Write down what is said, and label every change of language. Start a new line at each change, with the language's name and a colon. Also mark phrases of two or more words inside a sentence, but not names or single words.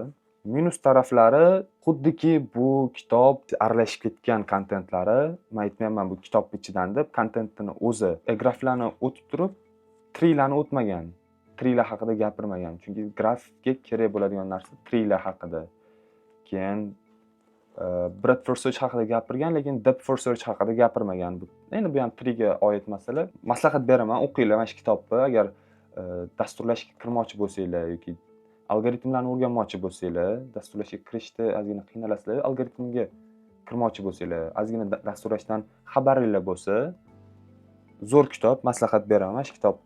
Uzbek: Minus taraflari xuddiki bu kitob aralashib ketgan kontentlari. Men aytmayapman bu kitob ichidan deb, kontentini o'zi graflarni o'tib turib, trilarni o'tmagan. Trilar haqida gapirmagan. Chunki grafga kerak bo'ladigan narsa trilar haqida. Keyin
English: breadth first search
Uzbek: haqida gapirgan, lekin
English: depth first search
Uzbek: haqida gapirmagan. Endi bu ham triga oid masala. Maslahat beraman, o'qinglar mana shu kitobni. Agar dasturlashga kirmoqchi bo'lsanglar yoki algoritmlarni o'rganmoqchi bo'lsanglar, dasturlashga kirishda ozgina qiynalasizlar, algoritmga kirmoqchi bo'lsanglar, ozgina dasturlashdan xabaringiz bo'lsa, zo'r kitob, maslahat beraman shu kitobni.